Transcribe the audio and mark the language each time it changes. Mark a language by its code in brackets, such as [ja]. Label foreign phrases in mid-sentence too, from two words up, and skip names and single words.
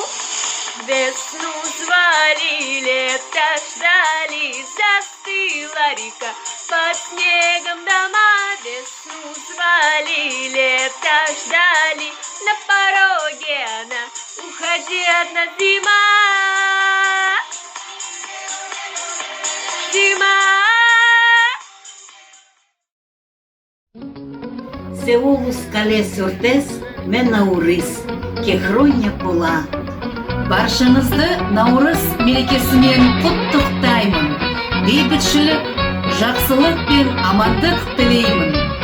[ru] Весну звали, лето ждали, застыла река, под снегом дома. Весну звали, лето ждали, на пороге она, уходи одна зима. Зима. Сеулус калес ортес мен наурыз, кехроня пола. [kk] Баршаңызды наурыз мерекесімен құттықтаймын. Бейбітшілік, жақсылық пен амандық тілеймін.